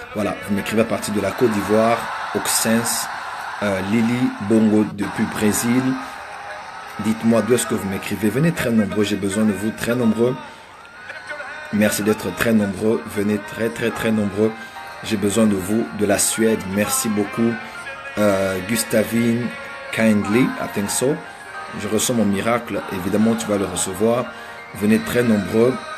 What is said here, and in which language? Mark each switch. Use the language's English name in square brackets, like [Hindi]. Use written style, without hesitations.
[French] Voilà, vous m'écrivez à partir de la Côte d'Ivoire, Auxins, Lily, Bongo depuis Brésil. Dites-moi d'où est-ce que vous m'écrivez. Venez très nombreux, j'ai besoin de vous très nombreux. Merci d'être très nombreux. Venez très nombreux. J'ai besoin de vous. De la Suède, merci beaucoup. [English] Gustavine, kindly, I think so. [French] Je reçois mon miracle. Évidemment, tu vas le recevoir. Venez très nombreux.